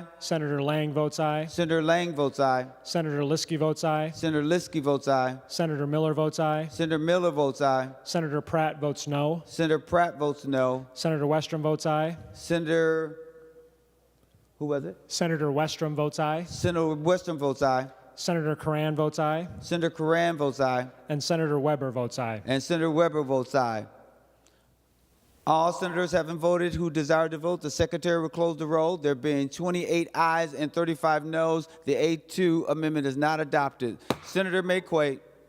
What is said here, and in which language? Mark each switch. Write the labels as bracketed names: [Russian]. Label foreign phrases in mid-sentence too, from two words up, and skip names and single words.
[English] Senator Lang votes aye. Senator Lang votes aye. Senator Liskey votes aye. Senator Liskey votes aye. Senator Miller votes aye. Senator Miller votes aye. Senator Pratt votes no. Senator Pratt votes no. Senator Westrom votes aye. Senator, who was it? Senator Westrom votes aye. Senator Westrom votes aye. Senator Curran votes aye. Senator Curran votes aye. And Senator Weber votes aye. And Senator Weber votes aye. All senators having voted who desire to vote, the secretary will close the roll. There being 28 ayes and 35 noes, the A2 amendment is not adopted. Senator McQuaid.